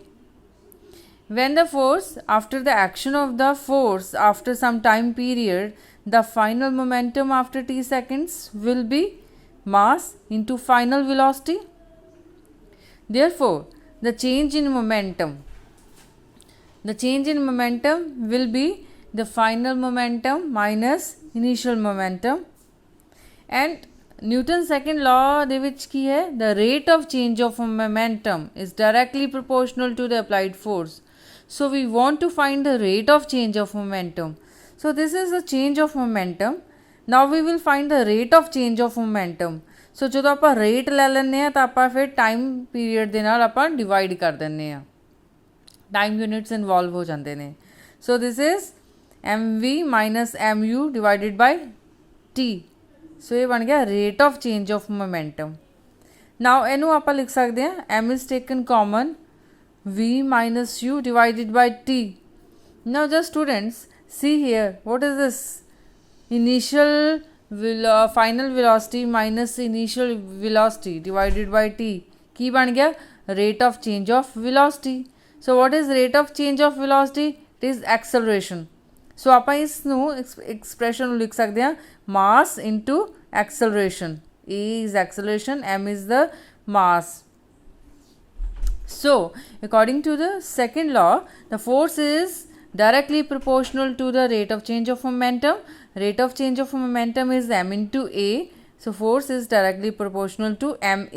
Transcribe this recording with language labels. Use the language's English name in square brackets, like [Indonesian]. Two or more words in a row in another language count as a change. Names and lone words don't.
[English] When the force, after the action of the force after some time period, the final momentum after t seconds will be mass into final velocity. Therefore, the change in momentum will be the final momentum minus initial momentum. And Newton's second law [Punjabi] ਦੇ ਵਿੱਚ ਕੀ ਹੈ? [English] The rate of change of momentum is directly proportional to the applied force. So we want to find the rate of change of momentum. So this is the change of momentum. Now we will find the rate of change of momentum. [Punjabi] ਸੋ ਜਦੋਂ ਆਪਾਂ ਰੇਟ ਲੈ ਲੈਂਦੇ ਹਾਂ ਤਾਂ ਆਪਾਂ ਫਿਰ [English] time period [Punjabi] ਦੇ ਨਾਲ ਆਪਾਂ ਡਿਵਾਈਡ ਕਰ ਦਿੰਦੇ ਹਾਂ, [English] time units involve [Punjabi] ਹੋ ਜਾਂਦੇ ਨੇ. [English] so this is mv minus mu divided by t. ਸੋ [Punjabi] ਇਹ ਬਣ ਗਿਆ [English] rate of change of momentum. ਨਾਓ [Punjabi] ਇਹਨੂੰ ਆਪਾਂ ਲਿਖ ਸਕਦੇ ਹਾਂ [English] m is taken common v minus u divided by t. now just students see here, what is this? Initial final velocity minus initial velocity divided by t [Punjabi] ਕੀ ਬਣ ਗਿਆ? [English] rate of change of velocity. so what is rate of change of velocity? it is acceleration. so [Punjabi] ਆਪਾਂ ਇਸ ਨੂੰ [English] expression [Punjabi] ਨੂੰ ਲਿਖ ਸਕਦੇ ਹਾਂ [English] mass into acceleration. a is acceleration, m is the mass. so according to the second law, the force is directly proportional to the rate of change of momentum. Rate of change of momentum is m into a. So force is directly proportional to ma.